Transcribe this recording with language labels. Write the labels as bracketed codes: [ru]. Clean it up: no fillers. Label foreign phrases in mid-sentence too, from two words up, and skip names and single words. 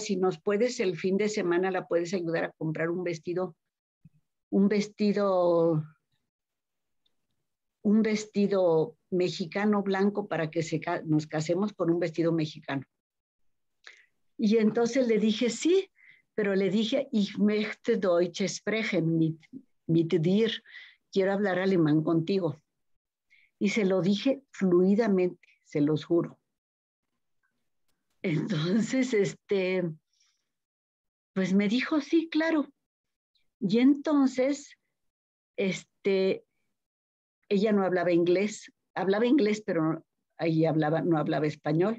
[es] Si nos puedes, el fin de semana la puedes ayudar a comprar un vestido mexicano blanco para que nos casemos con un vestido mexicano. Y entonces le dije, sí, pero le dije, [de] ich möchte Deutsch sprechen mit dir. [es] Quiero hablar alemán contigo. Y se lo dije fluidamente, se los juro. Entonces, pues me dijo, sí, claro. Y entonces, ella no hablaba inglés, pero ella no hablaba español.